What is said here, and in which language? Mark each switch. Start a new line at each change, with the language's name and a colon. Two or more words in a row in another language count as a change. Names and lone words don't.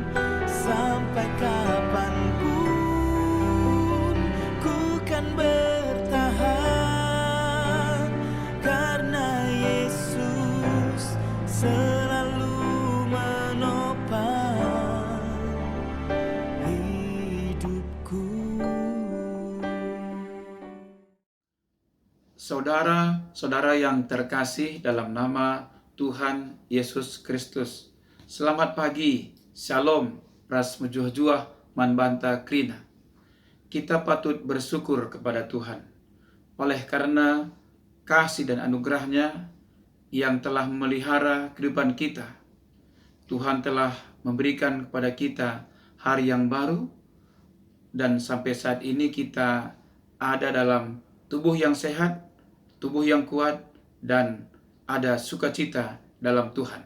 Indonesian: Sampai kapanpun ku kan bertahan, karena Yesus selalu menopang hidupku. Saudara-saudara yang terkasih dalam nama Tuhan Yesus Kristus, selamat pagi, Shalom,
Batak Karo: Ras Mejuah-juah Manbanta Krina.
Indonesian: Kita patut bersyukur kepada Tuhan oleh karena kasih dan anugerahnya yang telah memelihara kehidupan kita. Tuhan telah memberikan kepada kita hari yang baru, dan sampai saat ini kita ada dalam tubuh yang sehat, tubuh yang kuat, dan ada sukacita dalam Tuhan.